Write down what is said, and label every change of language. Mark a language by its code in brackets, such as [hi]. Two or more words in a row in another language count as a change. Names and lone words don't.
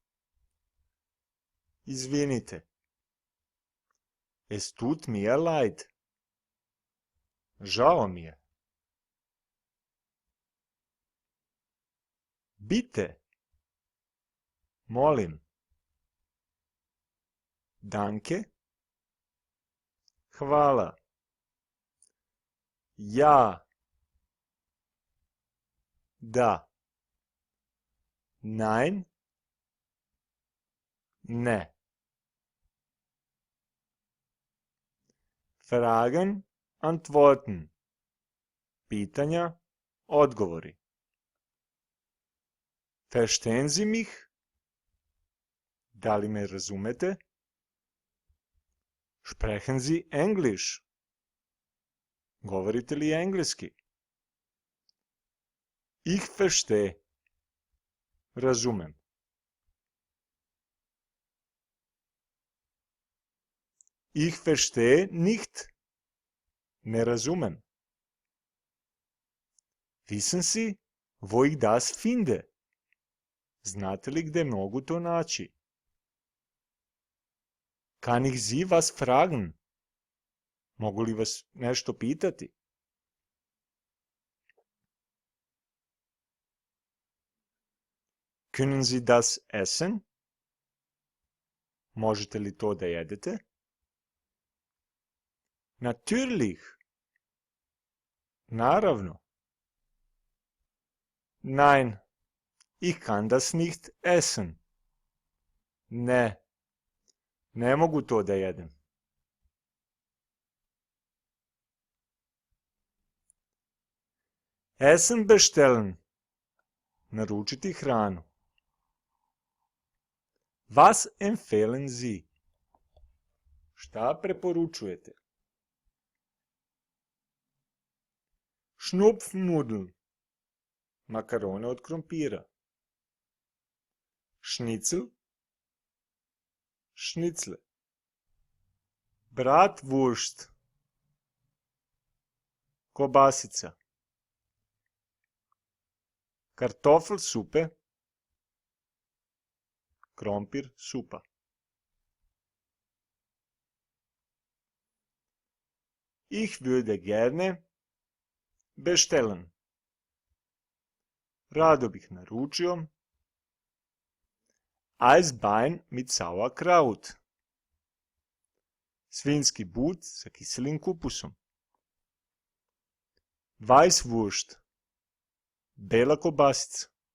[sr] Izvinite. [de] Es tut mir leid. [sr] Žao mi je. [de] Bitte. [sr] Molim. Danke. Hvala. Ja. Da. Nein. [de] Ne. Fragen, antworten. [sr] Pitanja, odgovori. [de] Verstehen Sie mich? [sr] Da li me razumete? [de] Sprechen Sie Englisch? [sr] Govorite li engleski? [de] Ich verstehe. Razumem. Ich verstehe nicht. [sr] Ne razumem. [de] Wissen Sie, wo ich das finde? [sr] Znate li gde mogu to naći? [de] Kann ich Sie was fragen? [sr] Mogu li vas nešto pitati? [de] Können Sie das essen? [sr] Možete li to da jedete? [de] Natürlich. [sr] Naravno. [de] Nein, ich kann das nicht essen. [sr] Ne, ne mogu to da jedem. [de] Essen bestellen. [sr] Naručiti hranu. [de] Was empfehlen Sie? [sr] Šta preporučujete? Schnupfnudeln. Makarone od krompira. Schnitzel. Šnicle. Bratwurst. Kobasica. Kartoffelsuppe. Krompir supa. [de] Ich würde gerne bestellen. [sr] Rado bih naručio [de] Eisbein mit Sauerkraut. [sr] Svinjski but sa kiselim kupusom. Weißwurst. Bela kobasica.